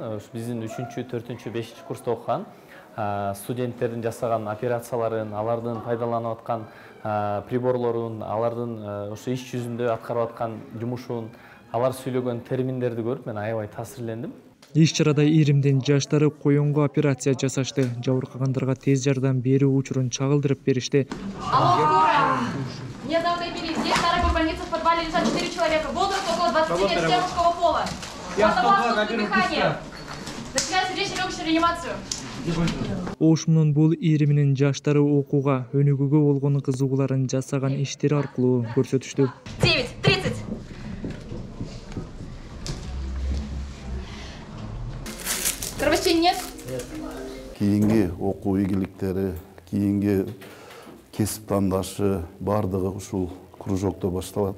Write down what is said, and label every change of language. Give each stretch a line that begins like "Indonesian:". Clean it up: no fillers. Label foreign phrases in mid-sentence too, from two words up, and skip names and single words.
Kyrgyz: Биздин 3-чү, 4-чү, 5-чи курста окуган студенттердин жасаган операцияларын, алардын пайдаланып аткан приборлорун, алардын ошо иш жүзүндө аткарып аткан жумушун, алар сүйлөгөн терминдерди көрүп мен аябай таасирлендим. Иш-чарада ийримдин жаштары коюнго операция жасашты. Жабыркагандарга тез жардам берүү учурун чагылдырып беришти.
Russian: Мне завтра перейти. Здесь в Старой больнице в подвале лежат 4 человека. Возраст около 20 лет, все мужского пола. Дыхание. Начинается сердечная легочная реанимацию.
Kyrgyz: Ошмунун бул ийриминин жаштары окууга, өнүгүүгө болгон кызыгууларын жасаган иштери аркылуу көрсөтүштү.
Russian: 9:30. Кровосечения нет? Нет.
Kyrgyz: Кийинги окуу ийгиликтери, кийинги кесип тандашы бардыгы ушул кружокто башталат.